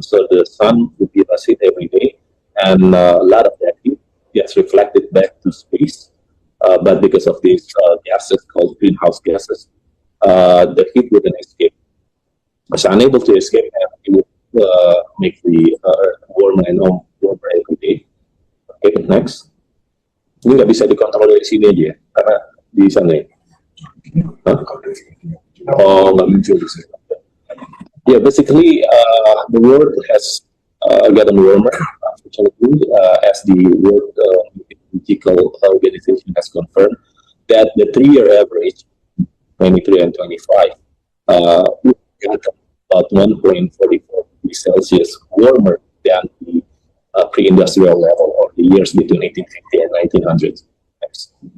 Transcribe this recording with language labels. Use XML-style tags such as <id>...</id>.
<en>So the sun would give us heat every day, and a lot of that heat gets reflected back to space. But because of these gases called greenhouse gases, the heat wouldn't escape. It's unable to escape, and it would make the Earth warmer and warmer every day. Okay, next.</en> <id>Ini nggak bisa dikontrol dari sini aja, karena di sana ya. Oh, nggak muncul di sini.</id> <en>Yeah, basically, the world has gotten warmer, unfortunately, as the World Meteorological Organization has confirmed that the 3-year average, 23 and 25, would get about 1.44 degrees Celsius warmer than the pre-industrial level, or the years between 1850 and 1900. Next.</en>